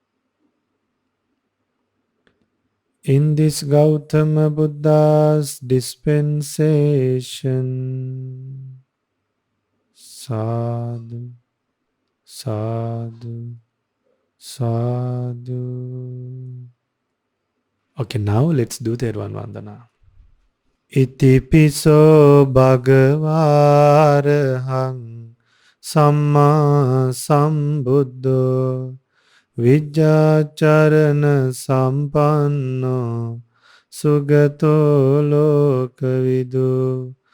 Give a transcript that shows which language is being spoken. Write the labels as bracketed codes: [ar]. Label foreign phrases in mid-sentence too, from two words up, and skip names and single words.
[en] In this Gautama Buddha's dispensation, [pi] sadhu, sadhu, sadhu. [en] Okay, now let's do that one Vandana. [pi] Iti piso bhagavarahang samma sambuddho vijjacharana sampanno sugato lokavidu